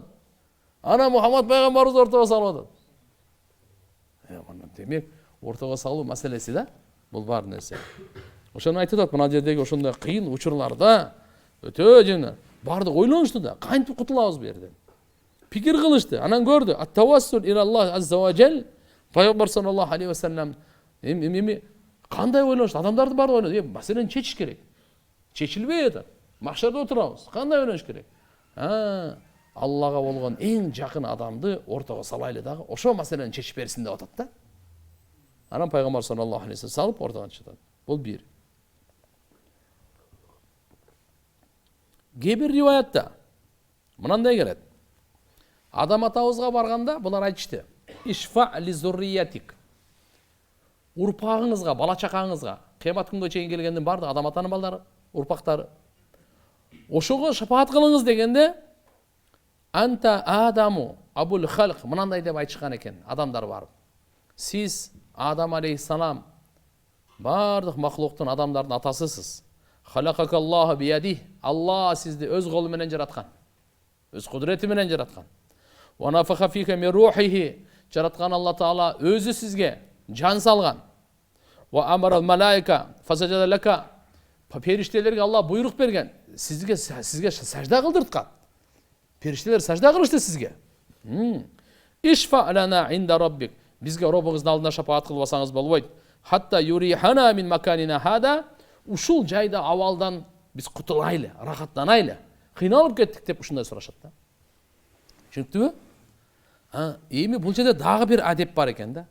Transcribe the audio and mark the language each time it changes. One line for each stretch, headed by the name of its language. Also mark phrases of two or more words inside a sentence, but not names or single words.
Kyrgyz: Ана Мухаммад пайгамбарыбызды ортого салып атат. Демек, ортого салуу маселеси да, бул бар нерсе. Ошону айтып атат, мына жердеги ошондой кыйын учурларда өтө жеңил. Бардык ойлонушту да, кантип кутулабыз бу жерден? Пикир кылышты. Анан көрдү.
Arabic: التوسل إلى الله عز وجل.
Kyrgyz: Пайгамбар
Arabic: صلى الله عليه وسلم
Kyrgyz: кандай ойлонушту? Адамдардын баары ойлонду. Маселени чечиш керек. Чечилбей атат. Махшарда отурабыз. Кандай ойлонуш керек? Аллага болгон эң жакын адамды ортого салайлы дагы, ошо маселени чечип берсин деп атат да. Анан пайгамбар
Arabic: صلى الله عليه وسلم
Kyrgyz: салып ортого чыгат. Бул бир. Кээ-бир риваятта мынандай келет. Адам атабызга барганда булар айтышты.
Arabic: اشفع لذريتك.
Kyrgyz: Урпагыңызга, бала чакаңызга, кыямат күнгө чейин келгендин бардыгы адам атанын балдары, урпактары. Ошого шафаат кылыңыз дегенде
Arabic: أنت آدم أبو الخلق
Kyrgyz: мынандай деп айтышкан экен адамдар барып. Сиз Адам алейхиссалам бардык махлуктун адамдардын атасысыз.
Arabic: خلقك الله بيده.
Kyrgyz: Алла сизди өз колу менен жараткан. Өз кудурети менен жараткан.
Arabic: ونفخ فيك من روحه.
Kyrgyz: Жараткан Алла Таала өзү сизге жан салган.
Arabic: وأمر الملائكة فسجد لك.
Kyrgyz: Периштелерге Алла буйрук берген. Сизге сажда кылдырткан. Периштелер сажда кылышты сизге.
Arabic: اشفع لنا عند ربك.
Kyrgyz: Бизге Роббуңуздун алдында шафаат кылып алсаңыз болбойт.
Arabic: حتى يريحنا من مكاننا هذا.
Kyrgyz: Ушул жайда авалдан биз кутулайлы, рахаттанайлы. Кыйналып кеттик деп ушундай сурашат да. Түшүнүктүбү? Эми бул жерде дагы бир адеп бар экен да.